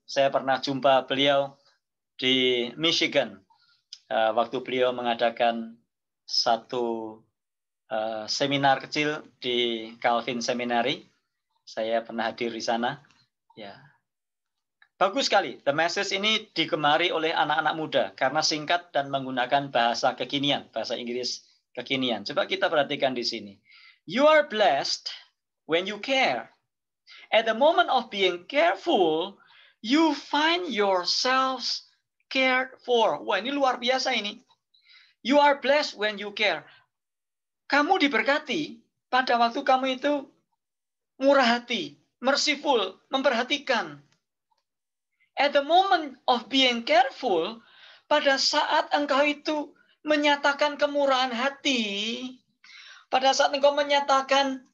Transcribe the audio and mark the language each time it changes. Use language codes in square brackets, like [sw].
[id] Saya pernah jumpa beliau di Michigan waktu beliau mengadakan satu seminar kecil di Calvin Seminary. Saya pernah hadir di sana. Ya, bagus sekali. The Message ini digemari oleh anak-anak muda karena singkat dan menggunakan bahasa kekinian, bahasa Inggris kekinian. Coba kita perhatikan di sini. [en] You are blessed when you care. At the moment of being careful, you find yourselves cared for. [id] Wah, ini luar biasa ini. [en] You are blessed when you care. [id] Kamu diberkati pada waktu kamu itu murah hati, merciful, memperhatikan. [en] At the moment of being careful, [id] pada saat engkau itu menyatakan kemurahan hati, pada saat engkau menyatakan